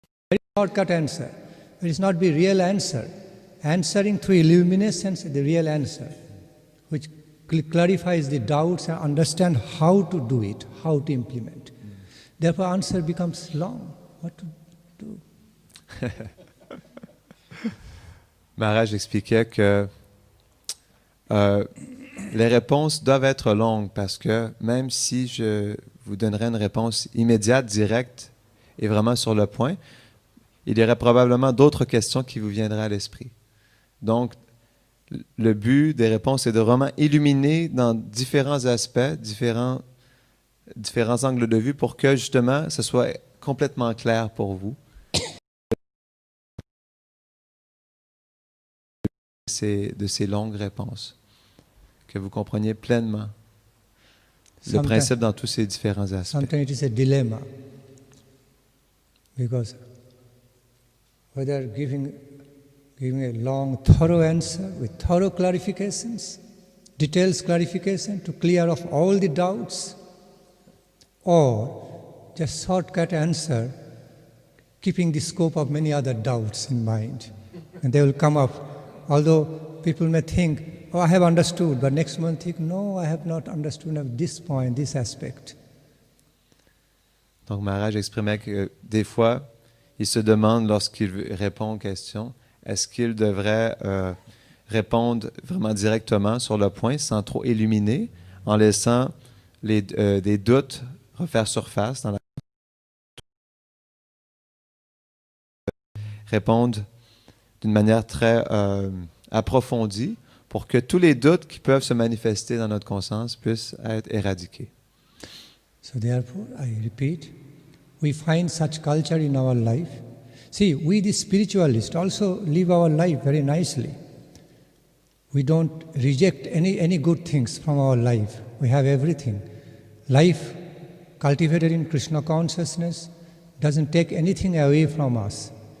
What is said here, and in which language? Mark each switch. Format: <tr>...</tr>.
<en>Very shortcut answer. It is not the real answer. Answering through illuminations is the real answer, which clarifies the doubts and understand how to do it, how to implement. Therefore, answer becomes long. What to do?</en> <fr>Maharaj expliquait que les réponses doivent être longues parce que même si je vous donnerais une réponse immédiate, directe et vraiment sur le point, il y aurait probablement d'autres questions qui vous viendraient à l'esprit. Donc, le but des réponses est de vraiment illuminer dans différents aspects, différents angles de vue pour que justement ce soit complètement clair pour vous de ces longues réponses. Que vous compreniez pleinement le</fr> <en>Sometimes-</en> <fr>principe dans tous ces différents aspects.</fr> <en>Sometimes it is a dilemma because whether giving a long, thorough answer with thorough clarifications, details clarification to clear off all the doubts, or just shortcut answer, keeping the scope of many other doubts in mind. And they will come up. Although people may think, oh, I have understood, but next month think, no, I have not understood at this point, this aspect.</en> <fr>Donc Maharaj exprimait que des fois, il se demande lorsqu'il répond aux questions, est-ce qu'il devrait répondre vraiment directement sur le point sans trop illuminer, en laissant des doutes refaire surface dans la répondre d'une manière très approfondie pour que tous les doutes qui peuvent se manifester dans notre conscience puissent être éradiqués.</fr> <en>So therefore, I repeat, we find such culture in our life. See, we the spiritualists also live our life very nicely. We don't reject any good things from our life. We have everything. Life cultivated in Krishna consciousness doesn't take anything away from us.</en>